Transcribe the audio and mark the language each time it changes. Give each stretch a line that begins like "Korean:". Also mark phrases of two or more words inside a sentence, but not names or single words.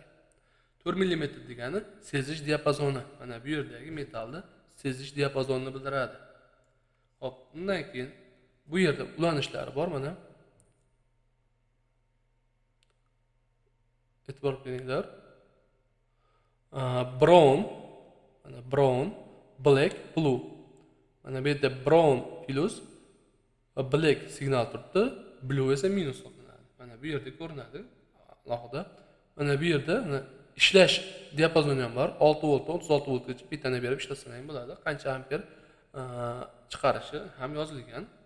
Uzbek: 4 mm degani sezish diapazoni. Mana bu yerdagi metalni sezish diapazonini bildiradi. Hop, undan keyin bu yerda ulanishlari bor mana. E'tibor beringlar.
English: Brown, black, blue.
Uzbek: Mana bu yerda
English: brown plus black
Uzbek: signal turibdi, blue esa minus hisoblanadi. Mana bu yerda ko'rinadi alohida. Mana bu yerda ishlash diapazoni ham bor. 6 volt, 36 voltgacha bitani berib ishlasang ham bo'ladi. Qancha amper chiqarishi ham yozilgan.